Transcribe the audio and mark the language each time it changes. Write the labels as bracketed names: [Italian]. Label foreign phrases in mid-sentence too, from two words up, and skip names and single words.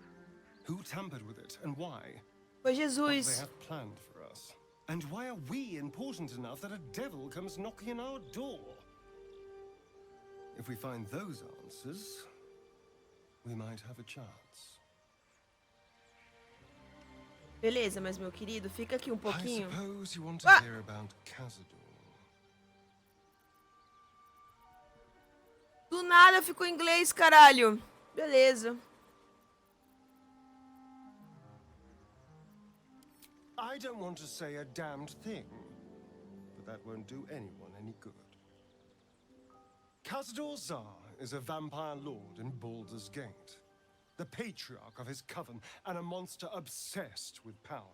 [English] Who tampered with it, and why? Foi What do they Jesus. have planned for us? And why are we important enough that a devil comes knocking on our door? If we find those answers, we might have a chance. [Portuguese] Beleza, mas meu querido, fica aqui um [English] I [Portuguese] pouquinho. [English] suppose you want to Ah! hear about Cazador. [Portuguese] Do nada ficou em inglês, caralho. Beleza. [English] I don't want to say a damned thing, but that won't do anyone any good. Cazador Zar is a vampire lord in Baldur's Gate, the patriarch of his coven, and a monster obsessed with power.